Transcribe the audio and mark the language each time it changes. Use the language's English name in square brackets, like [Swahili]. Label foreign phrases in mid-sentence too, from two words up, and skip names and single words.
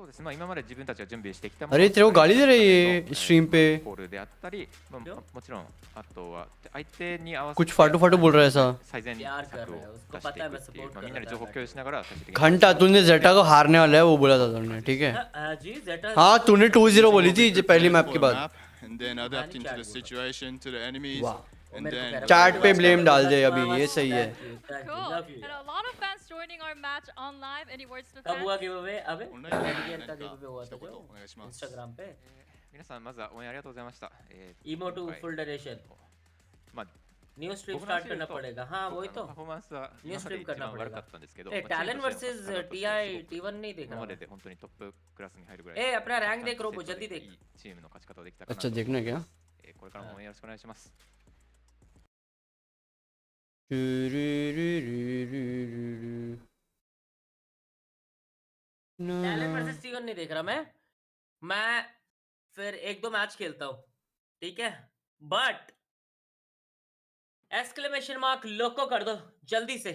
[Hindi] अरे तेरे को गाली दे रही है स्ट्रीम पे, कुछ फाटू फाटू बोल रहा है ऐसा। प्यार कर रहा है, उसको पता है मैं सपोर्ट कर रहा हूं। घंटा तूने जेटा को हारने वाला है वो बोला था तुमने, ठीक है? जी जेटा हाँ तूने 2-0 बोली थी पहली मैप के बाद। [English] And then adapting to the situation, to the enemies. And then [Hindi] चैट पे ब्लेम डाल दे अभी, ये सही है। [English] Cool. And a lot of fans joining our match on live. Any words for [Hindi] कब [English] fans? [Hindi] हुआ गिवअवे? अबे एडीएन का गिवअवे हुआ था जो इंस्टाग्राम पे। [Japanese] 皆さんまずは応援ありがとうございました。 [Hindi] इमो टू [English] full donation. new stream start [Hindi] करना पड़ेगा। हाँ वही तो। [Japanese] パフォーマンスは [English] new stream [Hindi] करना [Japanese] 悪か [Hindi] पड़ेगा। [Japanese] ったんですけど、 [Hindi] ए टैलेंट वर्सेस टीआई T1 नहीं देख [Japanese] 今 [Hindi] रहा [Japanese] ま [Hindi] हूं। [Japanese] でで本当にトップクラスに入るぐらい。 [Hindi] ए अपना रैंक देख रोबो जल्दी देख। [Japanese] いいチームの勝ち方をできたかな [Hindi] अच्छा [Japanese] と。 [Hindi] देखना क्या? [Japanese] これからも応援よろしくお願いします。 [Hindi] टैलेंट वर्सेस T1 नहीं देख रहा मैं फिर 1-2 मैच खेलता हूँ, ठीक है? बट [English] exclamation mark [Hindi] लोको कर दो जल्दी से।